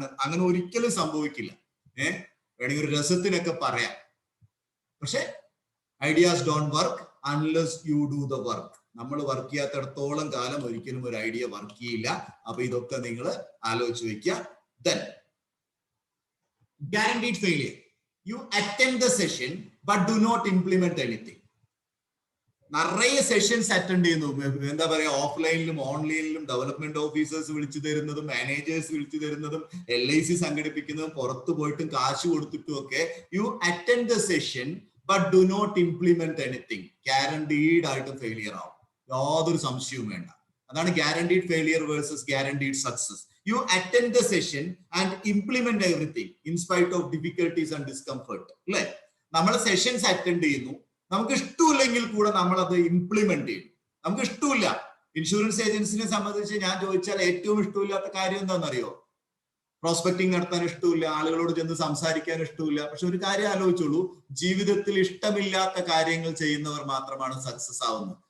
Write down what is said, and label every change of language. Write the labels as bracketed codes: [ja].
[ml] അങ്ങനെ ഒരിക്കലും സംഭവിക്കില്ല. വേണമെങ്കിൽ ഒരു രസത്തിനൊക്കെ പറയാം. [en] പക്ഷെ ideas don't work unless you do the work. [ml] നമ്മൾ വർക്ക് ചെയ്യാത്തിടത്തോളം കാലം ഒരിക്കലും ഒരു ഐഡിയ വർക്ക് ചെയ്യില്ല. അപ്പൊ ഇതൊക്കെ നിങ്ങൾ ആലോചിച്ച് വെക്കുക. [en] Then guaranteed failure. You attend the session but do not implement anything. [ml] നിറയെ സെഷൻസ് അറ്റൻഡ് ചെയ്യുന്നു. എന്താ പറയാ, ഓഫ്ലൈനിലും ഓൺലൈനിലും ഡെവലപ്മെന്റ് ഓഫീസേഴ്സ് വിളിച്ചു തരുന്നതും മാനേജേഴ്സ് വിളിച്ചു തരുന്നതും LIC സംഘടിപ്പിക്കുന്നതും പുറത്തു പോയിട്ടും കാശ് കൊടുത്തിട്ടും ഒക്കെ [en] You attend the session but do not implement anything. [ml] Guaranteed ആയിട്ട് ഫെയിലിയർ ആവും, യാതൊരു സംശയവും വേണ്ട. അതാണ് [en] Guaranteed failure versus guaranteed success. You attend the session and implement everything in spite of difficulties and discomfort. [ml] അല്ലെ, നമ്മൾ സെഷൻസ് അറ്റൻഡ് ചെയ്യുന്നു, നമുക്ക് ഇഷ്ടമില്ലെങ്കിൽ കൂടെ നമ്മൾ അത് ഇംപ്ലിമെന്റ് ചെയ്യും. നമുക്ക് ഇഷ്ടമില്ല. ഇൻഷുറൻസ് ഏജൻസിനെ സംബന്ധിച്ച് ഞാൻ ചോദിച്ചാൽ ഏറ്റവും ഇഷ്ടമില്ലാത്ത കാര്യം എന്താണെന്നറിയോ? പ്രോസ്പെക്ടിങ് നടത്താൻ ഇഷ്ടമില്ല, ആളുകളോട് ചെന്ന് സംസാരിക്കാൻ ഇഷ്ടമില്ല. പക്ഷെ ഒരു കാര്യം ആലോചിച്ചോളൂ, ജീവിതത്തിൽ ഇഷ്ടമില്ലാത്ത കാര്യങ്ങൾ ചെയ്യുന്നവർ മാത്രമാണ് സക്സസ് ആവുന്നത്.